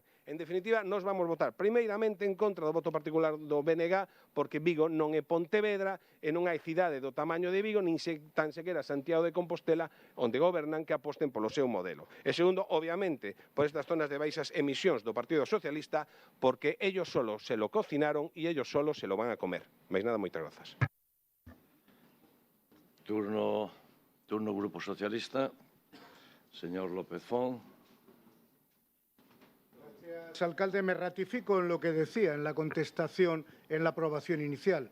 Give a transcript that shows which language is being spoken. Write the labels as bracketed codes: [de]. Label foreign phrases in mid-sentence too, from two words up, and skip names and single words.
[gl] En definitiva, nos vamos votar primeiramente en contra do voto particular do BNG porque Vigo non é Pontevedra e non hai cidade do tamaño de Vigo nin tan sequera Santiago de Compostela onde gobernan que aposten polo seu modelo. E segundo, obviamente, por estas zonas de baixas emisións do Partido Socialista porque [es] ellos solo se lo cocinaron [gl] e [es] ellos solo se lo van a comer. [gl] Mais nada, moitas grazas. Turno Grupo Socialista. [es] Señor López Font. Alcalde, me ratifico en lo que decía en la contestación en la aprobación inicial.